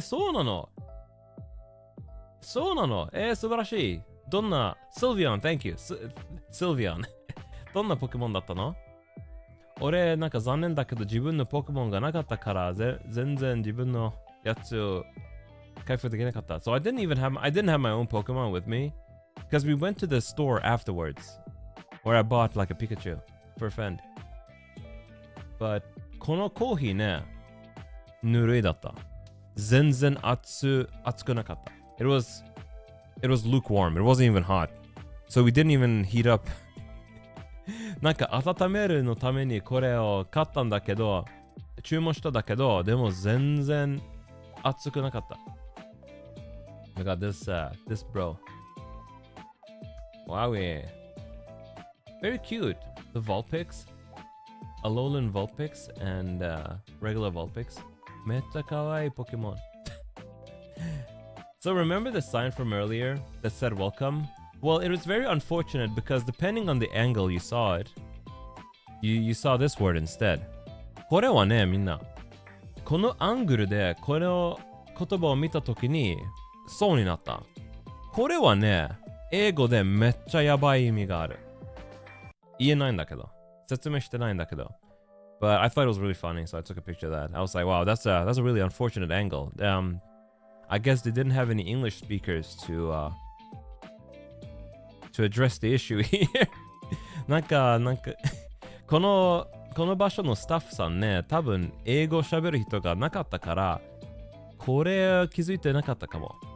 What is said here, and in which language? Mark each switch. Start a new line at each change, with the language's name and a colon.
Japanese: そうなの。そうなの。素晴らしい。どんな、シルビアン、
English: Thank you。
Japanese: シルビアン。どんなポケモンだったの？俺、なんか残念だけど自分のポケモンがなかったから全然自分のやつを回復できなかった。
English: So I didn't have my own Pokemon with me because we went to the store afterwards where I bought like a Pikachu for a friend. But
Japanese: このコーヒーね、ぬるいだった。全然熱くなかった。
English: It was lukewarm. It wasn't even hot. So we didn't even heat up.
Japanese: なんか温めるのためにこれを買ったんだけど、注文したんだけど、でも全然熱くなかった。
English: I got this bro. Wow. Very cute. The Vulpix. Alolan Vulpix and regular Vulpix.
Japanese: めっちゃ可愛いポケモン。
English: So remember the sign from earlier that said welcome? Well, it was very unfortunate because depending on the angle you saw it, you saw this word instead.
Japanese: これはね、みんな。このアングルでこの言葉を見たときにそうになった。これはね、英語でめっちゃやばい意味がある。言えないんだけど。説明してないんだけど。
English: But I thought it was really funny, so I took a picture of that. I was like, wow, that's a really unfortunate angle. I guess they didn't have any English speakers to address the issue here.
Japanese: なんかこの場所のスタッフさんね、多分英語喋る人がなかったから、これ気づいてなかったかも。